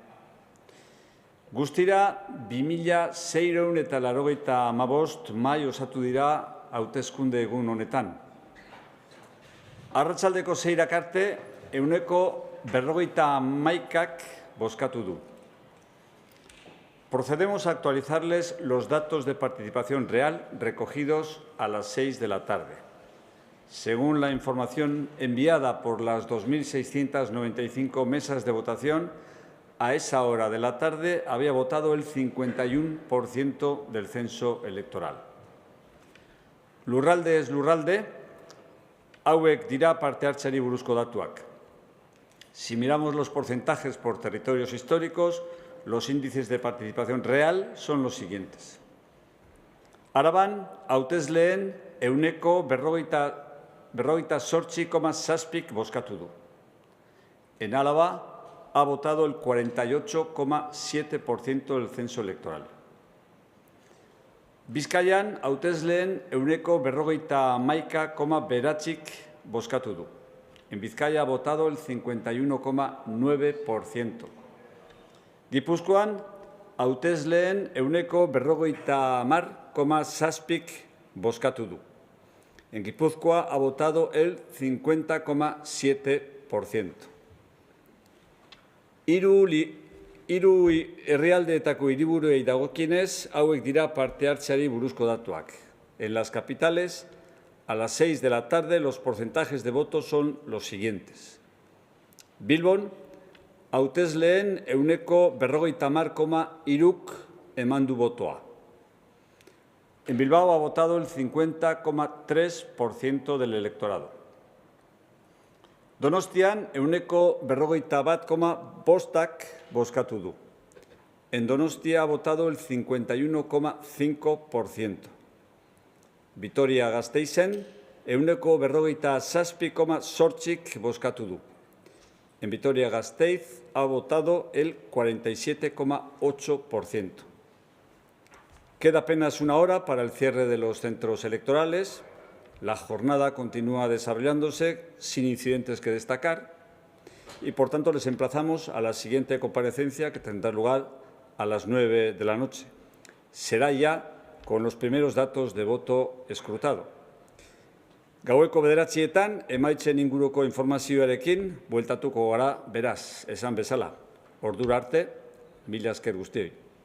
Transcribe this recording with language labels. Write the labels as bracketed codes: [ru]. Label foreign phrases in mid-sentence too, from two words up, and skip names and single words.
[eu] Guztira 2685 mahai osatu dira hauteskunde egun honetan. Arratsaldeko 6 arte, 51%ak bozkatu du. [es] Procedemos a actualizarles los datos de participación real recogidos a las 6 de la tarde. Según la información enviada por las 2.695 mesas de votación, a esa hora de la tarde había votado el 51% del censo electoral. [eu] Lurraldez lurralde, hauek dira parte hartzeari buruzko datuak. [es] Si miramos los porcentajes por territorios históricos, los índices de participación real son los siguientes. [eu] Araban, hautesleen 48,7% bozkatu du. [es] En Álava ha votado el 48,7% del censo electoral. [eu] Bizkaian, hautesleen 51,9%ak bozkatu du. [es] En Vizcaya ha votado el 51,9%. [eu] Gipuzkoan, hautesleen 50,7%ak bozkatu du. [es] En Guipúzcoa ha votado el 50,7%. [eu] Hiru herrialdeetako hiriburuei dagokienez, hauek dira parte hartzeari buruzko datuak. [es] En las capitales, a las 6 de la tarde, los porcentajes de votos son los siguientes. [eu] Bilbon, hautesleen 50,3%ak eman du botoa. [es] En Bilbao ha votado el 50,3% del electorado. [eu] Donostian, 51,5%ak bozkatu du. [es] En Donostia ha votado el 51,5%. [eu] Vitoria-Gasteizen, 57,8%ak bozkatu du. [es] En Vitoria-Gasteiz ha votado el 47,8%. Queda apenas una hora para el cierre de los centros electorales. La jornada continúa desarrollándose sin incidentes que destacar y, por tanto, les emplazamos a la siguiente comparecencia que tendrá lugar a las 9 de la noche. Será ya con los primeros datos de voto escrutado. [eu] Gaueko 9etan, emaitzen inguruko informazioarekin bueltatuko gara beraz, esan bezala. Ordura arte, mila esker guztioi.